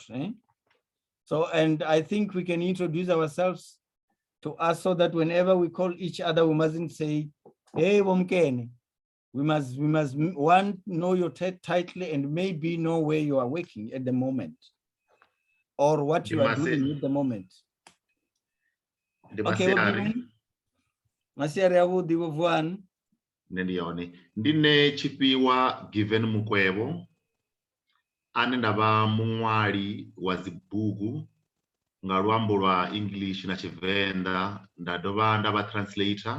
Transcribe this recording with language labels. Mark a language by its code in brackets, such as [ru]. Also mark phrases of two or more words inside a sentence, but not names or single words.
[en] So, and I think we can introduce ourselves to us so that whenever we call each other, we mustn't say Hey, Womkene, we must one, know your title and maybe know where you are working at the moment or what you are doing at the moment. Okay, Masiari Abu Divovuan. [ve] Ndine Tshifhiwa given Mukwevho, ane ndava muṅwali wa dzibugu nga luambo lwa English na Tshivenda, nda dovha ndavha translator.